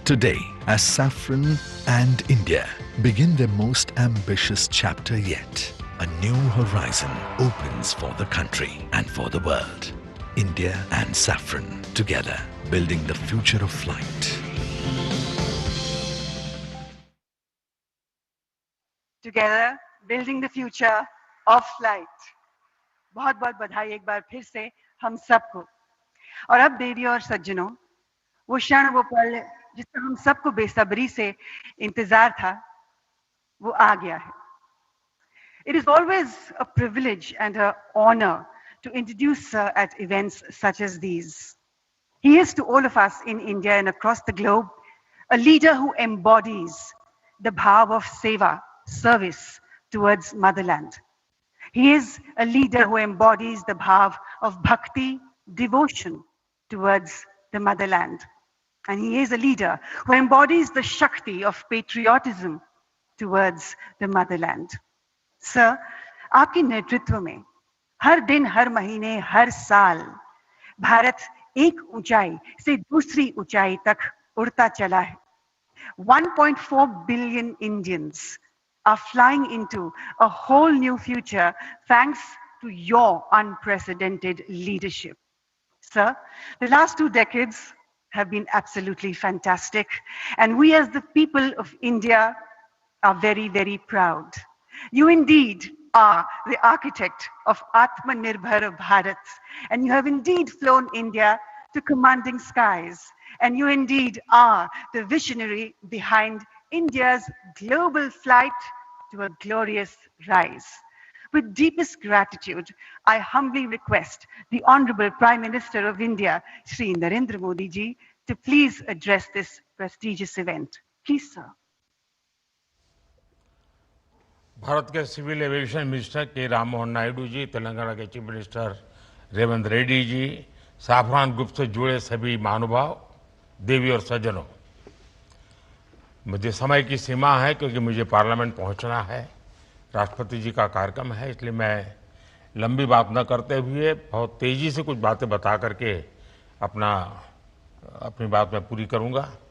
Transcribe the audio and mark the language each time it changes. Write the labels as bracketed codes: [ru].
[en] Today, as Safran and India begin their most ambitious chapter yet, a new horizon opens for the country and for the world. India and Safran together, building the future of flight. Together, building the future of flight. [hi] बहुत बहुत बधाई एक बार फिर से हम सबको। और अब देवी और सज्जनों, वो क्षण, वो पल जिसका हम सबको बेसब्री से इंतजार था, वो आ गया है। [en] It is always a privilege and an honor to introduce Sir at events such as these. He is to all of us in India and across the globe a leader who embodies the bhav of seva, service towards motherland. He is a leader who embodies the bhav of bhakti, devotion towards the motherland. And he is a leader who embodies the shakti of patriotism towards the motherland. [hi] Sir, आपके नेतृत्व में हर दिन, हर महीने, हर साल भारत एक ऊंचाई से दूसरी ऊंचाई तक उड़ता चला है. [en] 1.4 billion Indians are flying into a whole new future thanks to your unprecedented leadership. Sir, the last 2 decades have been absolutely fantastic, and we as the people of India are very, very proud. You indeed are the architect of Atmanirbhar Bharat, and you have indeed flown India to commanding skies, and you indeed are the visionary behind India's global flight to a glorious rise. With deepest gratitude, I humbly request the Honorable Prime Minister of India, Shri Narendra Modi ji, to please address this prestigious event. Please, sir. [hi] Bharat के civil aviation minister के राम मोहन नायडू जी, तेलंगाना के chief minister Revanth Reddy ji, Safran group से जुड़े सभी महानुभाव, देवी और सज्जनों, मुझे समय की सीमा है क्योंकि मुझे पार्लियामेंट पहुंचना है, राष्ट्रपति जी का कार्यक्रम है, इसलिए मैं लंबी बात न करते हुए बहुत तेजी से कुछ बातें बता करके अपनी बात मैं पूरी करूंगा।